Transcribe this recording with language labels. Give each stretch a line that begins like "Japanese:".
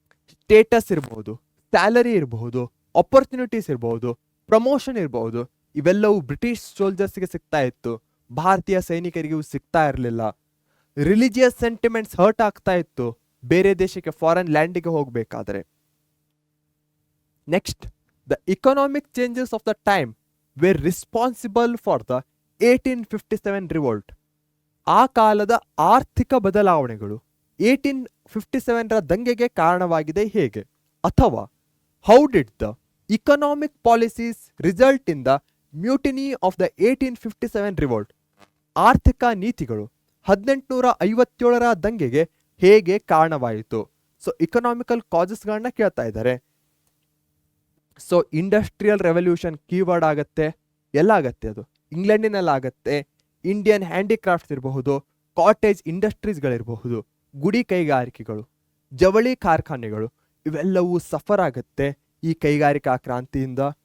Kannada: Status ಇರಬಹುದು, salary ಇರಬಹುದು, opportunities ಇರಬಹುದು, ಪ್ರಮೋಷನ್ ಇರಬಹುದು. ಇವೆಲ್ಲವೂ ಬ್ರಿಟಿಷ್ ಸೋಲ್ಜರ್ಸ್ಗೆ ಸಿಗ್ತಾ ಇತ್ತು, ಭಾರತೀಯ ಸೈನಿಕರಿಗೂ ಸಿಗ್ತಾ ಇರಲಿಲ್ಲ. ರಿಲಿಜಿಯಸ್ ಸೆಂಟಿಮೆಂಟ್ಸ್ ಹರ್ಟ್ ಆಗ್ತಾ ಇತ್ತು ಬೇರೆ ದೇಶಕ್ಕೆ, ಫಾರಿನ್ ಲ್ಯಾಂಡಿಗೆ ಹೋಗಬೇಕಾದ್ರೆ.
English: Next, the economic changes of the time were responsible for the 1857 revolt.
Kannada: ಆ ಕಾಲದ ಆರ್ಥಿಕ ಬದಲಾವಣೆಗಳು 1857ರ ದಂಗೆಗೆ ಕಾರಣವಾಗಿದೆ ಹೇಗೆ?
English: ಅಥವಾ how did the economic policies result in the mutiny of the 1857 revolt?
Kannada: ಆರ್ಥಿಕ ನೀತಿಗಳು 1857ರ ದಂಗೆಗೆ ಹೇಗೆ ಕಾರಣವಾಯಿತು? ಸೊ ಇಕನಾಮಿಕಲ್ ಕಾಸಸ್ಗಳನ್ನ ಕೇಳ್ತಾ ಇದ್ದಾರೆ. ಸೊ ಇಂಡಸ್ಟ್ರಿಯಲ್ ರೆವಲ್ಯೂಷನ್ ಕೀವರ್ಡ್ ಆಗತ್ತೆ. ಎಲ್ಲ ಆಗತ್ತೆ, ಅದು ಇಂಗ್ಲೆಂಡಿನಲ್ಲಿ ಆಗತ್ತೆ. ಇಂಡಿಯನ್ ಹ್ಯಾಂಡಿಕ್ರಾಫ್ಟ್ಸ್ ಇರಬಹುದು, ಕಾಟೇಜ್ ಇಂಡಸ್ಟ್ರೀಸ್ಗಳಿರಬಹುದು, ಗುಡಿ ಕೈಗಾರಿಕೆಗಳು, ಜವಳಿ ಕಾರ್ಖಾನೆಗಳು, ಇವೆಲ್ಲವೂ ಸಫರ್ ಆಗತ್ತೆ ಈ ಕೈಗಾರಿಕಾ ಕ್ರಾಂತಿಯಿಂದ.